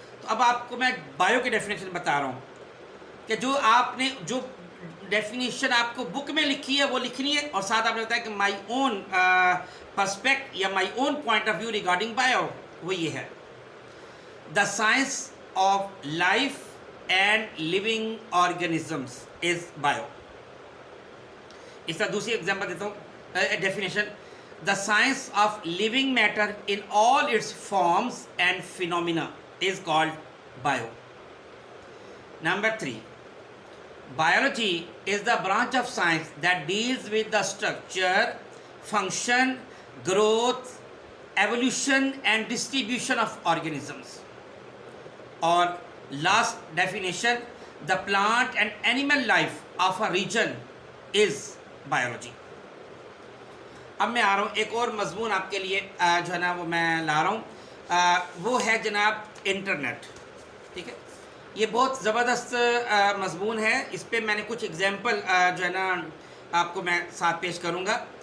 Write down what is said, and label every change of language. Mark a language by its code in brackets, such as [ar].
[ur] تو اب آپ کو میں بایو کی ڈیفینیشن بتا رہا ہوں کہ جو آپ نے جو ڈیفینیشن آپ کو بک میں لکھی ہے وہ لکھنی ہے، اور ساتھ آپ نے بتایا کہ [en] my own perspective یا my own point of view regarding bio, [ur] وہ یہ ہے: [en] The science of life and living organisms is bio. [ur] اس طرح دوسری ایگزامپل دیتا ہوں، [en] Definition: the science of living matter in all its forms and phenomena is called bio. Number 3, biology is the branch of science that deals with the structure, function, growth, evolution and distribution of organisms. Or last definition, the plant and animal life of a region is biology. [ur] اب میں آ رہا ہوں ایک اور مضمون آپ کے لیے جو ہے نا وہ میں لا رہا ہوں، وہ ہے جناب انٹرنیٹ. ٹھیک ہے، یہ بہت زبردست مضمون ہے. اس پہ میں نے کچھ ایگزامپل جو ہے نا آپ کو میں ساتھ پیش کروں گا.